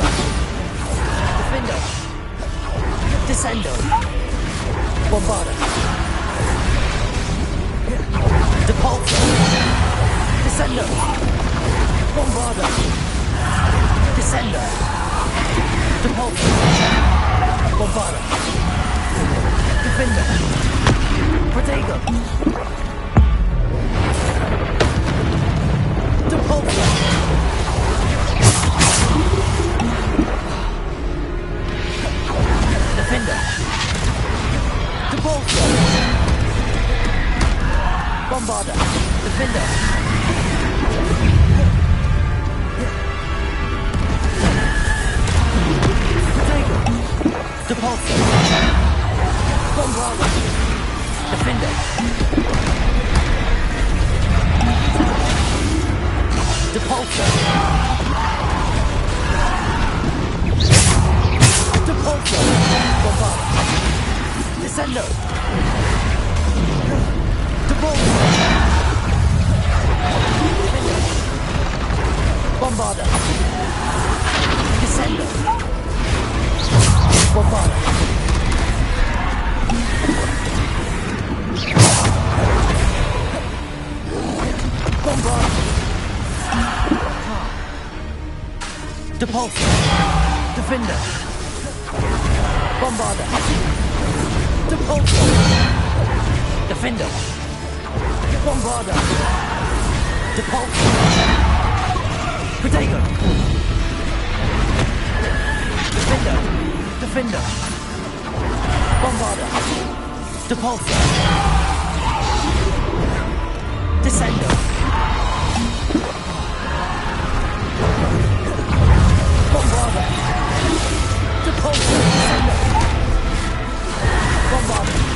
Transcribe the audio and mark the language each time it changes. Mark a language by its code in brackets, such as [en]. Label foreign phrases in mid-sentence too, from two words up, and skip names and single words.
[en] Defender. Descendo. Bombarda. Depulso. Descendo. Bombarda. Descendo. Depulso. Bombarda. Defender. Protego. Depulso. Defender. Depulso. Bombarda. Defender. Protego. Depulso. Bombarda. Defender. Depulso. Depulso. Bombarda. Descendo. Depulso. Bombarda. Descendo. Bombarda. Bombarda. Depulso. Defender. Bombarda. Depulso. Defender. Bombarda. Depulso. Protego. Defender. Defender. Bombarda. Depulso. Descendo. Bombarda. Depulso. Descendo. Bombarda.